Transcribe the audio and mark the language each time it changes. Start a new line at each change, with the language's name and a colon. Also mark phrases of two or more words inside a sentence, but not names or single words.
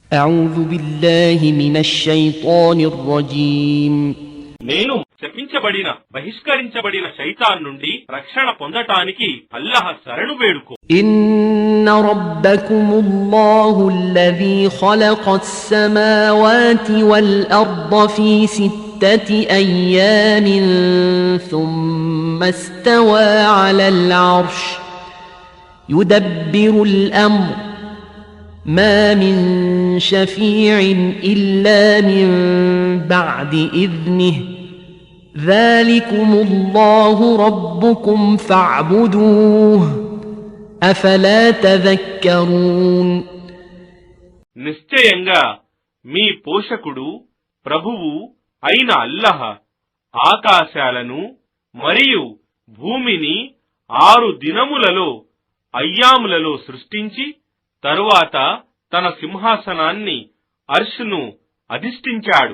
Arabic: أعوذ بالله من الشيطان الرجيم
Telugu: నేను శపించబడిన బహిష్కరించబడిన శైతాన్ నుండి రక్షణ పొందటానికి అల్లాహ్ శరణు వేడుకో.
Arabic: إن ربكم الله الذي خلق السماوات والأرض في 6 أيام ثم استوى على العرش يدبر الأمر ما من شفيع إلا من بعد إذنه ذلكم الله ربكم فاعبدوه أفلا تذكرون
Telugu: నిశ్చయంగా మీ పోషకుడు ప్రభువు అయిన అల్లాహ్ ఆకాశాలను మరియు భూమిని 6 దినములలో అయ్యాములలో సృష్టించి తరువాత తన సింహాసనాన్ని అర్షును అధిష్ఠించాడు.